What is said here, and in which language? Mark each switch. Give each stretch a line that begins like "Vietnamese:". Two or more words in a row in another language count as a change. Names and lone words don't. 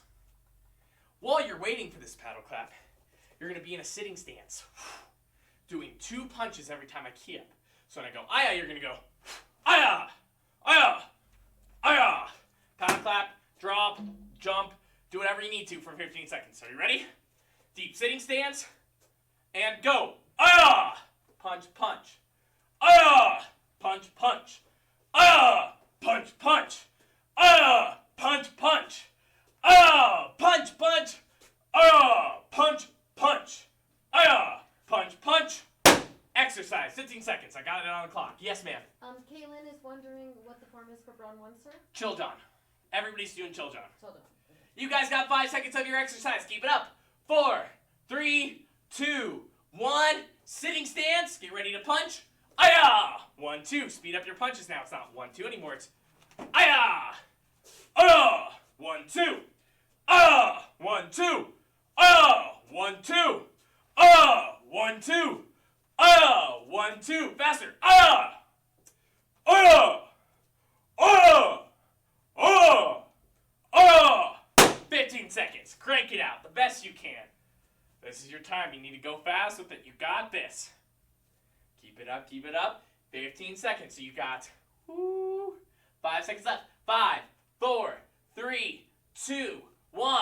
English: While you're waiting for this paddle clap, you're going to be in a sitting stance, doing 2 punches every time I key up. So when I go, aya, you're going to go, aya, aya, aya. Paddle clap, drop, jump, do whatever you need to for 15 seconds. Are you ready? Deep sitting stance, and go. Aya! Punch, punch. Aya! Punch, punch. Aya! Punch, punch. Aya! Punch, punch. Aya! Punch, punch. Aya! Punch, punch. Aya! Punch, punch. Exercise, 15 seconds. I got it on the clock. Yes, ma'am. Kaylin is wondering what the form is for Braun 1, sir? Chil Jang. Everybody's doing Chil Jang. Chil Jang. You guys got 5 seconds of your exercise. Keep it up. 4, 3, 2, 1. Sitting stance. Get ready to punch. Aya! 1, 2. Speed up your punches now. It's not 1, 2 anymore. It's Aya! Aya! 1, 2. Aya! 1, 2. Aya! 1, 2. Aya! 1, 2. Aya! 1, 2. Faster. Aya! Aya! Aya! Aya! Aya! 15 seconds. Crank it out the best you can. This is your time. You need to go fast with it. You got this. Keep it up, keep it up. 15 seconds. So you got 5 seconds left. 5, 4, 3, 2, 1.